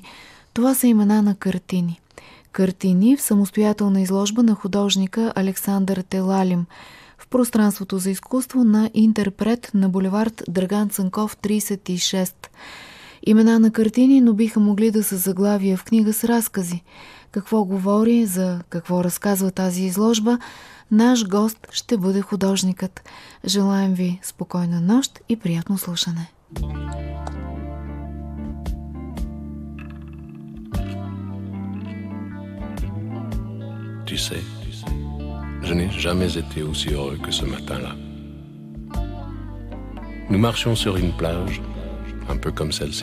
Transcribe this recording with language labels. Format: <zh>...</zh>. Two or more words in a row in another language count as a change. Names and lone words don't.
<bg>Това са имена на картини. Картини в самостоятелна изложба на художника Александър Телалим в пространството за изкуство на Интерпрет на булевард Драган Цанков 36. Имена на картини, но биха могли да са заглавия в книга с разкази. Какво говори, за какво разказва тази изложба, наш гост ще бъде художникът. Желаем ви спокойна нощ и приятно слушане.</bg> <fr>Tu sais, je n'ai jamais été aussi heureux que ce matin-là. Nous marchions sur une plage, un peu comme celle-ci.</fr>